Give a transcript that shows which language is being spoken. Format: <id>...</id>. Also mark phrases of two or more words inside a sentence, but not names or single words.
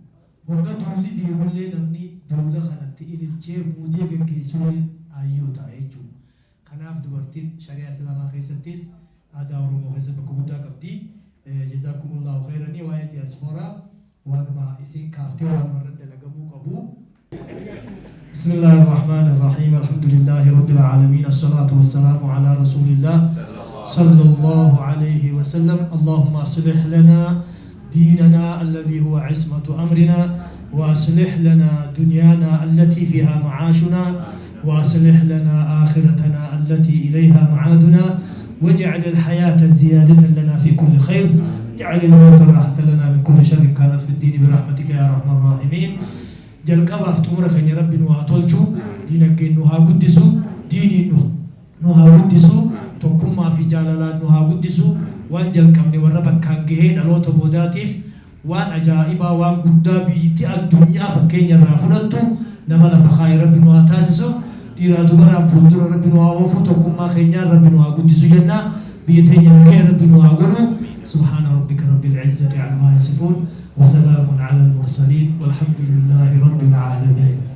<om>Hoggaa duulli deemullee namni duula kanatti ililchee muudee gaggeessuun ayyoo ta'a jechuudha. Kanaaf dubartiin shari'aa Islaamaa keessattis aadaa Oromoo keessatti bakka guddaa qabdi.</om> <ar>جزاكم الله خيرا</ar> <om>waa'ee diyaasfooraa waanuma isin kaaftee waanuma irratti dalagamuu qabu.</om> <ar>بسم الله الرحمن الرحيم الحمد لله رب العالمين الصلاة والسلام على رسول الله صلى الله عليه وسلم اللهم أصلح لنا ديننا الذي هو عصمة أمرنا وأصلح لنا دنيانا التي فيها معاشنا وأصلح لنا آخرتنا التي إليها معادنا واجعل الحياة زيادة لنا في كل خير واجعل الموت راحة لنا من كل شر كانت في الدين برحمتك يا أرحم الراحمين jalqaba</ar> <om>aftumura keenya rabbi nu haa tolchu diinagdeen nu haa guddisu diiniin nu haa guddisu tokkummaa fi jaalalaan nu haa guddisu waan jalqabne warra bakkaan gahee dhaloota boodaatiif waan ajaa'ibaa waan guddaa biyyatti addunyaa fakkeenya irraa fudhattu nama lafa kaa'e rabbi nu haa taasisu dhiiraa dubaraan fuuldura rabbi nu haa oofu tokkummaa keenyaan rabbi nu haa guddisu jenna biyya teenya nagaya rabbi nu haa godhu</om> <ar>سبحان ربك رب العزة عما يصفون وسلام على المرسلين والحمد لله رب العالمين</ar>